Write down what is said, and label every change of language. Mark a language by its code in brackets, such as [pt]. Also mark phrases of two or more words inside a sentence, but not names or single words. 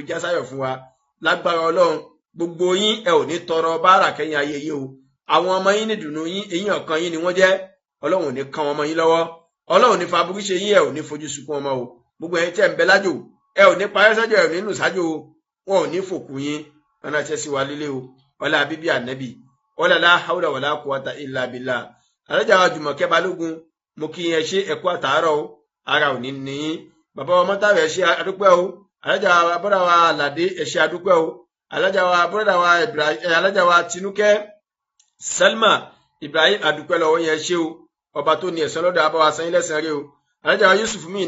[yo] já sáyọ̀ fún wa lágbára ọlọ́run gbogbo yín ẹ ò ní tọrọ báárà kẹ́yìn ayé yín o àwọn ọmọ yín ní dùnú yín eyín ọ̀kan yín ni wọ́n jẹ́ ọlọ́run ò ní kan ọmọ yín lọ́wọ́ ọlọ́run ní faburú ṣe yín ẹ ò ní fojú sunkún ọmọ o gbogbo ẹ̀yin tẹ́ ń bẹ lájò ẹ ò ní parẹ́ sájò ẹ ò ní nù sájò o wọn ò ní fòkù yín wọn náà ṣe sí wa lílé o ọlá bíbí ànábì ọlá [ar] لا حول ولا قوة إلا بالله [yo] alájà wa Jùmọ̀kẹ́ Balógun mo kí yẹn ṣe ẹ̀kú àtàárọ̀ o ara ò ní ní bàbá wa Mọ́tàwé ẹ ṣé adúpẹ́ o alájà wa bọ́dà wa Àlàdé ẹ ṣé adúpẹ́ o alájà wa bọ́dà wa Ibrahim alájà wa Tinúkẹ́ Salma Ibrahim adúpẹ́ lọ́wọ́ yẹn ṣé o ọba tó ní ẹ̀san lọ́dọ̀ abáwa san yín lẹ́san rẹ̀ o alájà wa Yusuf